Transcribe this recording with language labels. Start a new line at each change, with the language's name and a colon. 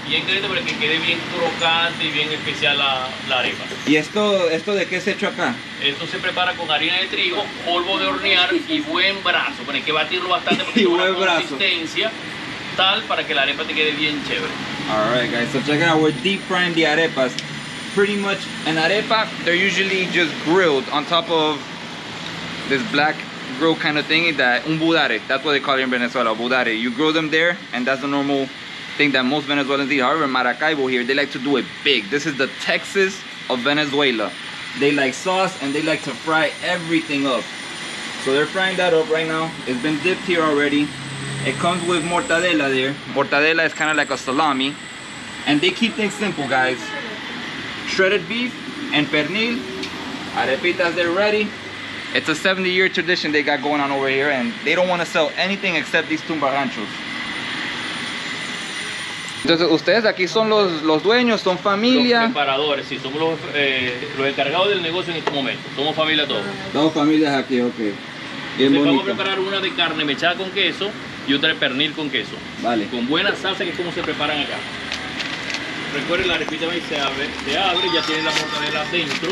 Spanish: Bien caliente para que quede bien crocante y bien especial la arepa. ¿Y esto de qué es hecho acá? Esto se prepara con harina de trigo, polvo de hornear y buen brazo. Bueno, hay que batirlo bastante porque Y tiene una buen brazo. consistencia tal para que la arepa te quede bien chévere.
English: Alright, guys, so check it out. We're deep frying the arepas. Pretty much an arepa, they're usually just grilled on top of this black grill kind of thing, that un budare, that's what they call it in Venezuela, budare. You grill them there, and that's the normal thing that most Venezuelans eat. However, in Maracaibo here, they like to do it big. This is the Texas of Venezuela. They like sauce and they like to fry everything up. So they're frying that up right now. It's been dipped here already. It comes with mortadela there. Mortadela is kind of like a salami. And they keep things simple, guys. Shredded beef and pernil. Arepitas, they're ready. It's a 70-year tradition they got going on over here, and they don't want to sell anything except these tumbarranchos.
Spanish: Entonces, ustedes aquí son los dueños, son familia. Los preparadores, sí, somos los encargados del negocio en este momento. Somos familia todos. Dos familias aquí, ok. Bien Entonces, vamos a bonito. preparar una de carne mechada con queso y otra de pernil con queso. Vale. Con buena salsa, que es como se preparan acá. Recuerden, la arepita se abre, ya tiene la mortadela dentro.